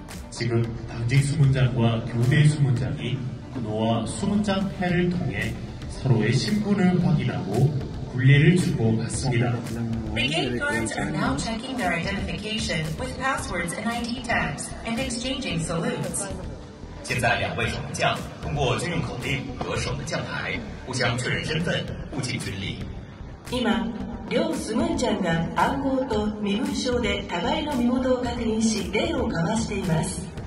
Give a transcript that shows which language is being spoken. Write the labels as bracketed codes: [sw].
[ko] 지금 당직 수문장과 교대 수문장이 군호와 수문장 해를 통해 서로의 신분을 확인하고 굴례를 주고 받습니다. [en] Brigade guards are now checking their identification with passwords and ID tags and exchanging salutes. [zh] 现在两位守门将通过军用口令和守门将牌互相确认身份，互敬军礼。 [ja] 今、両スムンジャンが暗号と身分証で互いの身元を確認し礼を交わしています。